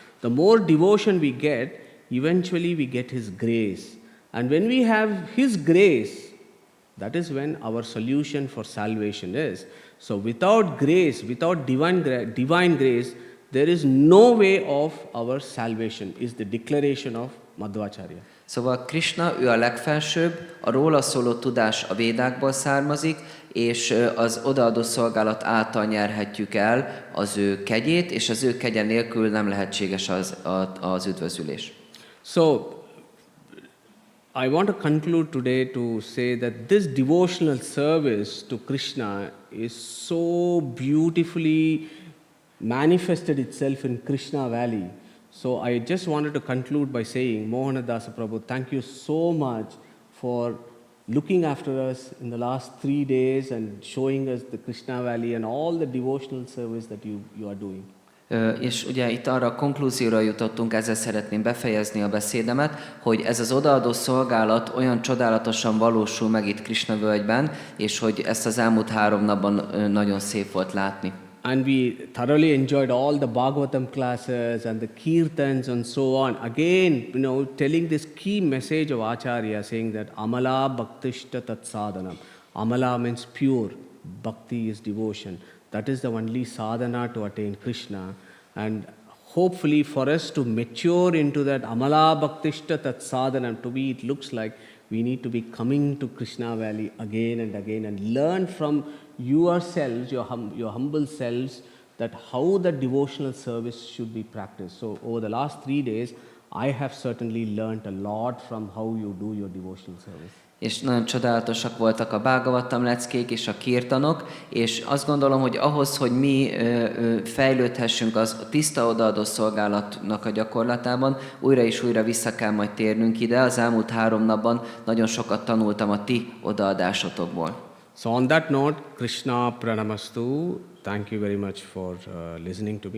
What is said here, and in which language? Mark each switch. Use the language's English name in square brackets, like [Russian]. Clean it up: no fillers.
[English] The more devotion we get, eventually we get his grace. And when we have his grace, that is when our solution for salvation is. So without grace, without divine grace, there is no way of our salvation, is the declaration of Madhvácárya. [Hungarian] Szóval Krishna, ő a legfelsőbb, a róla szóló tudás a védákból származik, és az odaadó szolgálat által nyerhetjük el az ő kegyét, és az ő kegye nélkül nem lehetséges az üdvözülés. [English] So, I want to conclude today to say that this devotional service to Krishna is so beautifully manifested itself in Krishna Valley. So I just wanted to conclude by saying, Mohanadasa Prabhu, thank you so much for looking after us in the last 3 days and showing us the Krishna Valley and all the devotional service that you are doing. [Hungarian] És ugye itt arra a konklúzióra jutottunk, ezzel szeretném befejezni a beszédemet, hogy ez az odaadó szolgálat olyan csodálatosan valósul meg itt Krishna völgyben, és hogy ezt az elmúlt 3 napban nagyon szép volt látni. [English] And we thoroughly enjoyed all the Bhagavatam classes and the kirtans and so on. Again, telling this key message of Acharya, saying that [Sanskrit] Amala Bhaktishta Tat Sadhanam. [English] Amala means pure, Bhakti is devotion. That is the only sadhana to attain Krishna. And hopefully for us to mature into that [Sanskrit] Amala Bhaktishta Tat Sadhanam, [English] to be, it looks like we need to be coming to Krishna Valley again and learn from yourselves, your humble selves, that how the devotional service should be practiced. So over the last 3 days, I have certainly learnt a lot from how you do your devotional service. [Hungarian] És nagyon csodálatosak voltak a Bhagavatam leckék és a kirtanok, és azt gondolom, hogy ahhoz, hogy mi fejlődhessünk az tiszta odaadó szolgálatnak a gyakorlatában, újra és újra vissza kell majd térnünk ide. Az elmúlt 3 napban nagyon sokat tanultam a ti odaadásotokból. [English] So on that note, Krishna Pranamastu, thank you very much for listening to me.